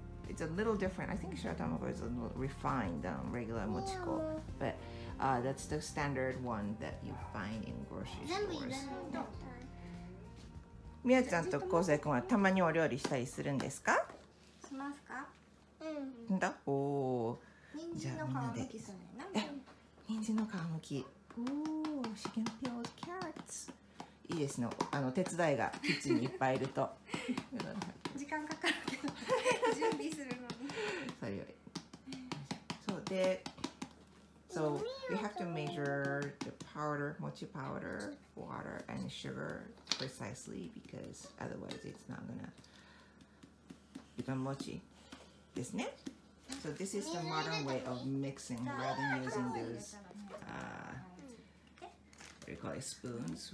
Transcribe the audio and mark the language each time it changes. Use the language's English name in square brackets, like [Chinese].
[English] It's a little different. I think shiratamako is a little refined than regular mochiko, but that's the standard one that you find in grocery stores. [Japanese] みやちゃんとこうせいくんはたまにお料理したりするんですか？しますか？うん。だ。おお。じゃあみんなで。人参の皮むき。 [English] おお、she can peel carrots. [Japanese] いいですね。手伝いがキッチンにいっぱいいると。時間かかるけど準備するのに。それより。そうで。 [English] So we have to measure the powder, mochi powder, water, and sugar precisely because otherwise it's not gonna become mochi. [Japanese] ですね。 [English] So this is the modern way of mixing rather than using those what do you call it, spoons.